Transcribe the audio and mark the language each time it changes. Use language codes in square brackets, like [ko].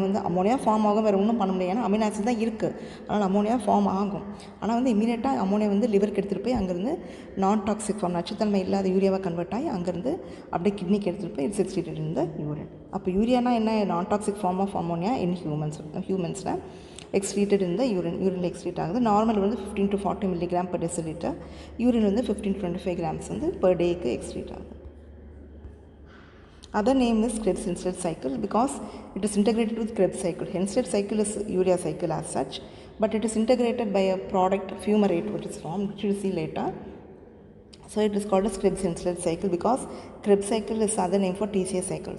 [ta] Ammonia form ஆகும், வேறு ஒன்றும் பண்ண முடியாது. ஏன்னா அமினோ ஆசிட் தான் இருக்குது, அதனால் அமோனியா ஃபார்ம் ஆகும். ஆனால் வந்து இமீடியட்டாக அமோனியா வந்து லிவருக்கு எடுத்துகிட்டு போய் அங்கேருந்து நான் டாக்ஸிக் ஃபார்ம், நச்சுத்தன்மை இல்லாத யூரியாவாக கன்வெர்ட் ஆகி அங்கேருந்து அப்படியே கிட்னிக்கு எடுத்துகிட்டு போய் [en] It's excreted in the urine. [ta] அப்போ யூரியானா என்ன? நான் toxic form of ammonia in ஹியூமன்ஸில் excreted in the யூரினில் excrete ஆகுது. [en] Normal வந்து 15 to 40 milligram per deciliter. [ta] Urine வந்து [en] 15 to 25 grams [ta] வந்து per dayக்கு எக்ஸ்க்ரீட் ஆகுது. [en] Other name is Krebs-Henstedt cycle because it is integrated with Krebs cycle. Henstedt cycle is urea cycle as such, but it is integrated by a product fumarate which is formed, which you will see later. So it is called as Krebs-Henstedt cycle because Krebs cycle is other name for TCA cycle.